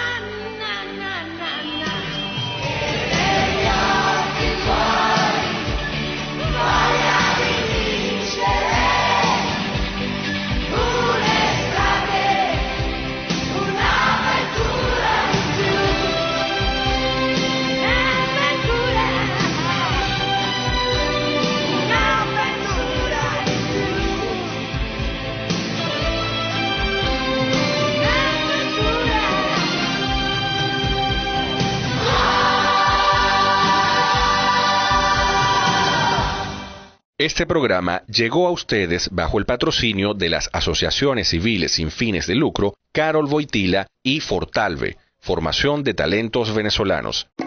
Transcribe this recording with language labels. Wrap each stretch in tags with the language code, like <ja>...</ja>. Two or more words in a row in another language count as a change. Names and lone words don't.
<it>Negli occhi tuoi voglia di vincere un'estate, un'avventura in più, un'avventura in più,</it> <es>Este programa llegó a ustedes bajo el patrocinio de las asociaciones civiles sin fines de lucro Carol Wojtyla y Fortalve, Formación de Talentos Venezolanos.</es>